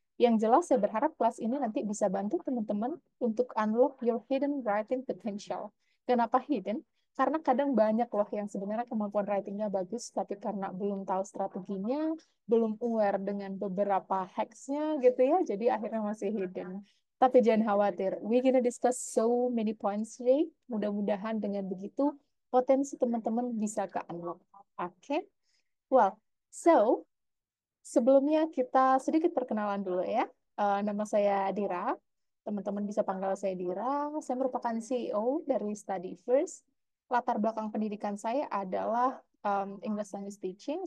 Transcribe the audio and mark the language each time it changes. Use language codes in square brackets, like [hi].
[id] Yang jelas saya berharap kelas ini nanti bisa bantu teman-teman untuk [en] unlock your hidden writing potential. [id] Kenapa hidden? Karena kadang banyak loh yang sebenarnya kemampuan writingnya bagus, tapi karena belum tahu strateginya, belum aware dengan beberapa hacksnya gitu ya, jadi akhirnya masih hidden. Tapi jangan khawatir, [en] we gonna discuss so many points today. [id] Mudah-mudahan dengan begitu potensi teman-teman bisa ke unlock. Oke, okay? Well, so sebelumnya kita sedikit perkenalan dulu ya. Nama saya Dira. Teman-teman bisa panggil saya Dira. Saya merupakan CEO dari Study First. Latar belakang pendidikan saya adalah English Language Teaching.